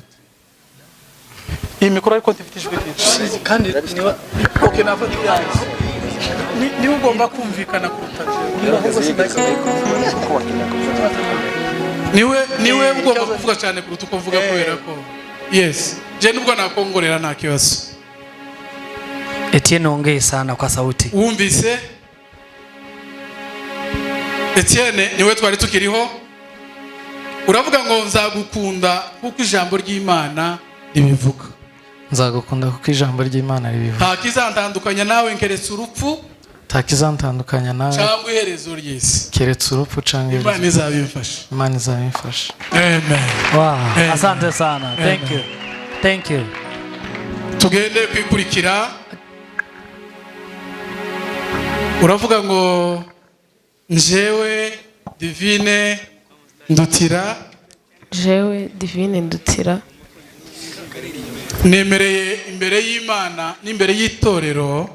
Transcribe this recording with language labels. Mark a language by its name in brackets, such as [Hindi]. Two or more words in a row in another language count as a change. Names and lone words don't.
[Kinyarwanda] Iyi mikoro ariko tifite ijwi ryinshi kandi niba okay nafata ibyanjye ni ugomba kumvikana kuruta niwe ugomba kuvuga cyane kuruta uko mvuga kubera ko yes je nubwo nakongorera nta kibazo. [Swahili] Etienne ongee sana kwa sauti. [Kinyarwanda] Wumvise Etienne niwe twari tukiriho uravuga ngo nzagukunda kuko ijambo ry'Imana ribivuga. Nzagukunda kuko ijambo ry'Imana ribivuga. Nta kizantandukanya nawe keretse urupfu. Nta kizantandukanya nawe cyangwa iherezo ry'isi. Keretse urupfu cyangwa iherezo. Imana izabimfasha. Imana izabimfasha. Amen. Wow. Amen. [Swahili] Asante sana. [English] Thank Amen. you. Thank you. [Kinyarwanda] Tugende kwikurikira. Uravuga ngo njyewe Divine Ndutira. Jewe Divine Ndutira. Nemereye imbere y'Imana n'imbere y'itorero.